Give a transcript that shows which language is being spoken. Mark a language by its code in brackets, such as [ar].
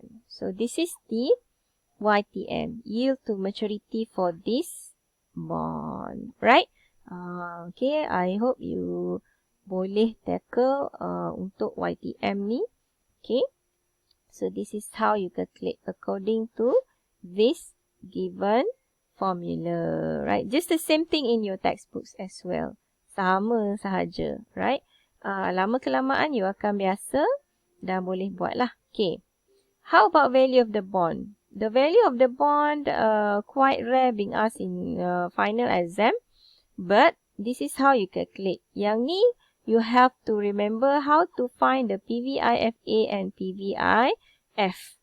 [en] So, this is the YTM, yield to maturity for this bond. Right? Okay, I hope you [ms] boleh [en] tackle [ms] untuk YTM ni. [en] Okay. So, this is how you calculate according to this given formula. Right? Just the same thing in your textbooks as well. [ms] Sama sahaja. Right? Lama-kelamaan you akan biasa dan boleh buat lah. [en] Okay. How about value of the bond? The value of the bond quite rare being asked in final exam. But this is how you calculate. [ms] Yang ni, [en] you have to remember how to find the PVIFA and PVIF.